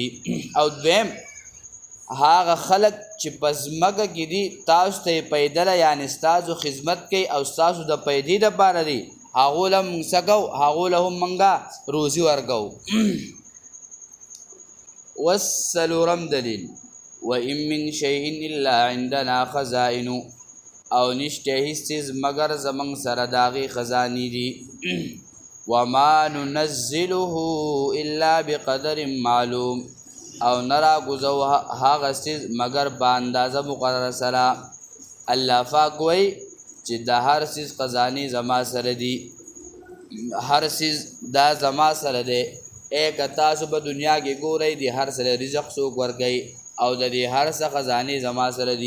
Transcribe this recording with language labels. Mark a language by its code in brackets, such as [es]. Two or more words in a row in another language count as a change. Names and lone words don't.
[ps] او دویم هغه خلک چې په ځمکه کې دي تاسو ته یې پیدله یعنی ستاسو خدمت کوي او ستاسو د پیدې دپاره دي هغو له موږ څه کوو هغو له هم موږ روزي ورکوو. وڅلورم دلیل [ar] وان من شیء الا عندنا خزائن [ps] او نشته هیڅ څیز مګر زموږ سره د هغې خزانې دي. [ar] وما ننزله الا بقدر معلوم [ps] او نه راکوزو هغه څیز مګر په اندازه مقرره سره. الله پاک وایي چې د هر څیز خزانې زما سره دي. هر څیز دا زما سره دی. که تاسو په دنیا کې ګورئ د هر سره رزق څوک ورکوي او د دې هر څه خزانې زما سره دي.